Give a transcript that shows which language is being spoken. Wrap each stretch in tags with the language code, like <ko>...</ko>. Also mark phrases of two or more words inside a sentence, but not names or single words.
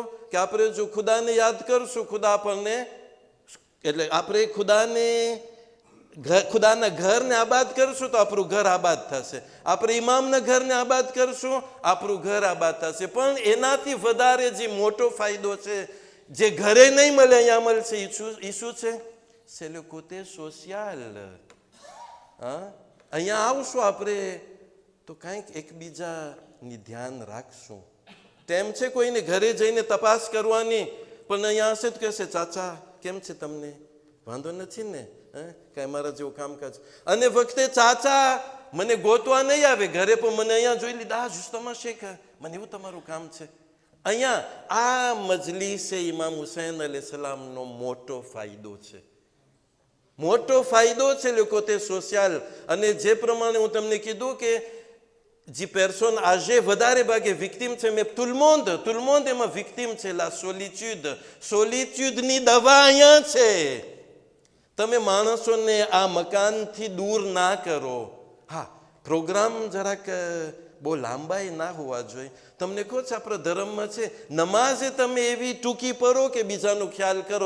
<gu>કે આપણે જો ખુદાને યાદ કરશું, ખુદા આપણને, એટલે આપણે ખુદાના ઘરને આબાદ કરશું તો આપણું ઘર આબાદ થશે. આપણે ઇમામના ઘરને આબાદ કરશું, આપણું ઘર આબાદ થશે. પણ એનાથી વધારે જે મોટો ફાયદો છે, જે ઘરે નહીં મળે અહીંયા મળશે, એ શું છે?</gu> <fr>c'est le côté social.</fr> <gu>અહીંયા આવશું આપણે તો કંઈક એકબીજાની ધ્યાન રાખશું. તેમ છે કોઈને ઘરે જઈને તપાસ કરવાની, પણ અહીંયા હશે તો કહેશે ચાચા કેમ છે તમને? વાંધો નથી ને? કાંઈ મારા જેવું કામકાજ. અને વખતે ચાચા મને ગોતવા નહીં આવે ઘરે, પણ મને અહીંયા જોઈ લીધા, જુસ્તમાં શેખ, મને એવું તમારું કામ છે. અહીંયા આ મજલિસે ઇમામ હુસૈન અલૈહિસ્સલામનો મોટો ફાયદો છે. મોટો ફાયદો છે લોકો તે સોશિયલ. અને જે પ્રમાણે હું તમને કીધું કે જે પર્સન આજે વધારે ભાગે વિક્ટિમ છે, મેં</gu> <fr>tout le monde</fr> <gu>એમાં વિક્ટિમ છે.</gu> <fr>la solitude</fr> <gu>દવા અહીંયા છે. તમે માણસોને આ મકાનથી દૂર ના કરો. હા, પ્રોગ્રામ જરાક બહુ લાંબાઈ ના હોવા જોઈએ. તમને કહો છો આપણા ધર્મમાં છે નમાઝે તમે એવી ટૂંકી પરો કે બીજાનો ખ્યાલ કરો.</gu>